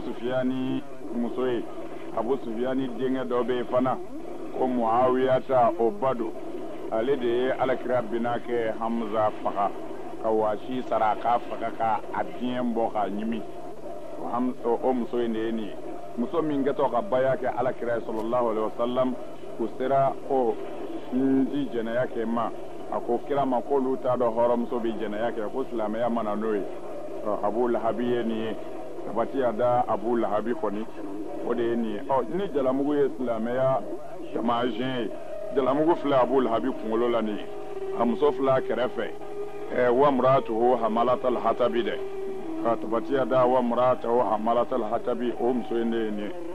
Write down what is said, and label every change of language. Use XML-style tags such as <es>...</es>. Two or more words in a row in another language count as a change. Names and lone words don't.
<bm>sufiyani muso ye abu sufiyani denkɛ dɔ bɛ yen fana ko muawiyata o ba don ale de ye alakira bina kɛ hamza faga ka waasi sara k'a faga ka a diɲɛ bɔ k'a ɲimi o muso in de ye nin ye muso min kɛtɔ ka baya kɛ alakira ye</bm> <ar>صلى الله عليه وسلم</ar> <bm>u sera ko ndi jɛnɛya kɛ ma a ko kira ma k'olu t'a dɔn hɔrɔnmuso bɛ jɛnɛya kɛ ko silamɛya mana n'o ye Abu Lahabi ye nin ye sabati y'a da Abu Lahabi kɔni o de ye nin ye ni jalamugu ye silamɛya taamasiyɛn ye jalamugu filɛ Abu Lahabi kunkolo la nin ye a muso filɛ a kɛrɛfɛ</bm> <ar>وامرأته حمالة الحطب</ar> <bm>dɛ sabati y'a da</bm> <ar>وامرأته حمالة الحطب</ar> <bm>o muso in de ye nin ye</bm>